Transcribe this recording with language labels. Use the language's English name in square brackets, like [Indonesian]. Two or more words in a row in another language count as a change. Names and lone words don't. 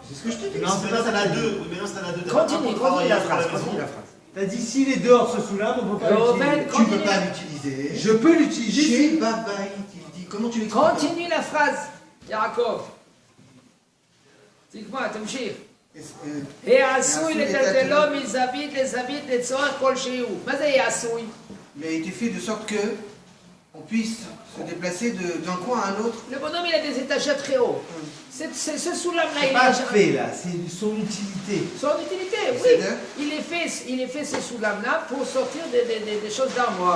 [French] C'est ce que je te dis. Non, c'est pas ça, la 2. Oui, mais non, c'est la 2. Continue la phrase. Continue la phrase. T'as dit s'il est dehors ce Soulam, on peut pas l'utiliser. Tu ne peux pas l'utiliser. Je peux l'utiliser. Chez Babaï, il dit. Comment tu l'expliques? Continue la phrase, Yaakov. Dis-moi, [Hebrew] תמשיך. העשוי לטלטלו מזווית לזווית לצורך כלשהו. מה זה העשוי? [French] Il a été fait de sorte que on puisse se déplacer d'un coin à un autre. Le bonhomme, il a des étagères très hauts. Ce soulam-là, C'est il pas est fait là, c'est son utilité. son utilité, oui. C'est-à-dire Il est fait ce soulam-là pour sortir des choses d'armoire.